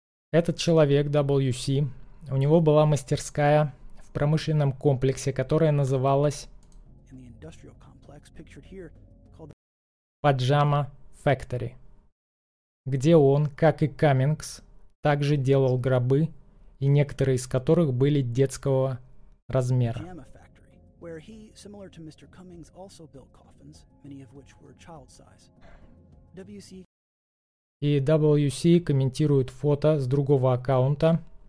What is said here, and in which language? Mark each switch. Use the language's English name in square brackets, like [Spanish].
[Russian] Этот человек, WC, у него была мастерская в промышленном комплексе, которая называлась... [English] In the industrial complex, pictured here. [Russian] Pajama Factory, где он, как и Каммингс, также делал гробы, и некоторые из которых были детского размера. [English] Pajama Factory, where he, similar to Mr. Cummings, also built coffins, many of which were child size. WC... [Russian] И WC комментирует фото с другого аккаунта.